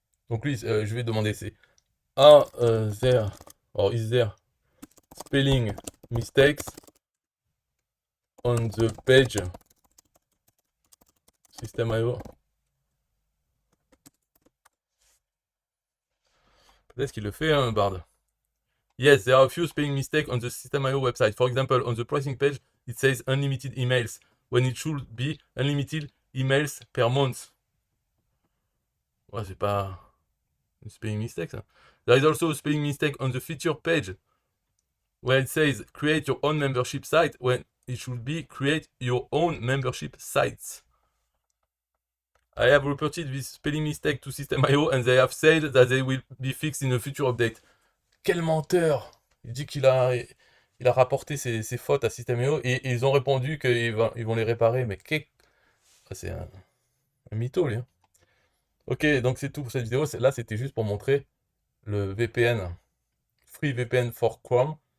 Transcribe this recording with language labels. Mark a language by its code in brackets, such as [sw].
[fr] Donc lui, je vais demander, c'est [en] there, or is there spelling mistakes on the page System.io? [fr] Peut-être qu'il le fait, hein, Bard. [en] Yes, there are a few spelling mistakes on the System.io website. For example, on the pricing page, it says unlimited emails, when it should be unlimited emails per month. [fr] Ouais, c'est pas une [en] spelling mistake, [fr] ça. [en] There is also a spelling mistake on the feature page, where it says create your own membership site, when it should be create your own membership sites. I have reported this spelling mistake to System.io and they have said that they will be fixed in a future update. [fr] Quel menteur! Il dit il a rapporté ses fautes à System.io et ils ont répondu qu'ils vont les réparer. Mais c'est un mytho, lui, hein. Ok, donc c'est tout pour cette vidéo. Là, c'était juste pour montrer le VPN, Free VPN for Chrome.